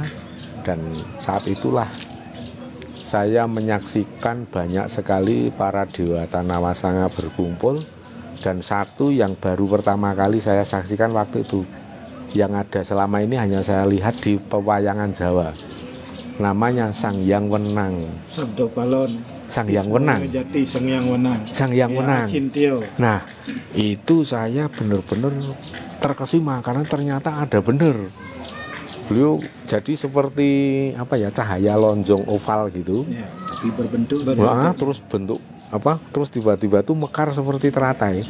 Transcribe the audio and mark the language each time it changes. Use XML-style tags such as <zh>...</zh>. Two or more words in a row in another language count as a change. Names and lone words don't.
<id>Dan saat itulah saya menyaksikan banyak sekali para dewata nawasanga berkumpul. Dan satu yang baru pertama kali saya saksikan waktu itu, yang ada selama ini hanya saya lihat di pewayangan Jawa, namanya Sang Hyang Wenang. Sabdo Balon. Sang Hyang Wenang. Sang Hyang Wenang. Nah, itu saya benar-benar terkesima karena ternyata ada benar. Beliau jadi seperti cahaya lonjong oval gitu. Ya, berbentuk. Terus bentuk terus tiba-tiba tuh mekar seperti teratai.</id>